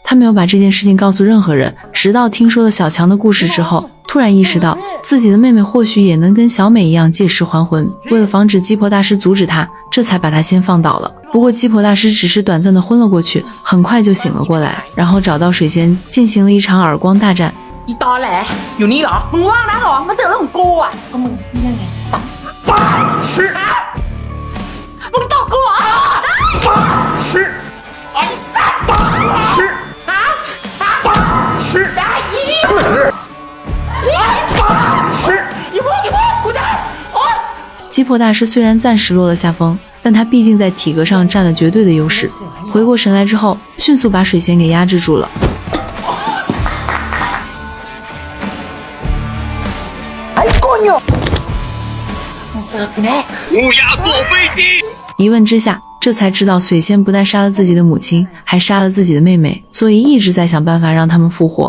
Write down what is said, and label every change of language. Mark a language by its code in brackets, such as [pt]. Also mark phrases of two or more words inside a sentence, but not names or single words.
[zh] 她没有把这件事情告诉任何人，直到听说了小强的故事之后，突然意识到自己的妹妹或许也能跟小美一样借尸还魂。为了防止鸡婆大师阻止她，这才把她先放倒了。不过鸡婆大师只是短暂的昏了过去，很快就醒了过来，然后找到水仙进行了一场耳光大战。 [th] อีตอแหลอยู่นี่เหรอมึงว่างนะเหรอมาเสือกเรื่องของกูอ่ะก็มึงนี่ยังไงสัตว์มึงตบกูเหรอไอ้สัตว์ได้อีนี่อย่าพูดกูจะ [zh] 鸡婆大师虽然暂时落了下风，但他毕竟在体格上占了绝对的优势。回过神来之后，迅速把水仙给压制住了。一问之下，这才知道水仙不但杀了自己的母亲，还杀了自己的妹妹，所以一直在想办法让他们复活。